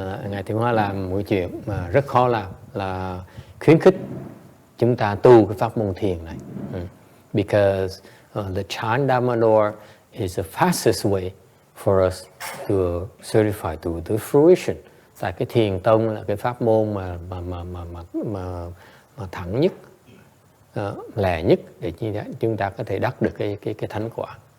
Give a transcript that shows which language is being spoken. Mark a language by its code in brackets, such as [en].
[vi] Ngài Tiên Hóa làm một chuyện mà rất khó làm, là khuyến khích chúng ta tu cái pháp môn thiền này. [en] Because the Chan Dharma door is the fastest way for us to certify to the fruition. [vi] Tại cái thiền tông là cái pháp môn mà thẳng nhất, lẻ nhất để chúng ta có thể đắc được cái thánh quả.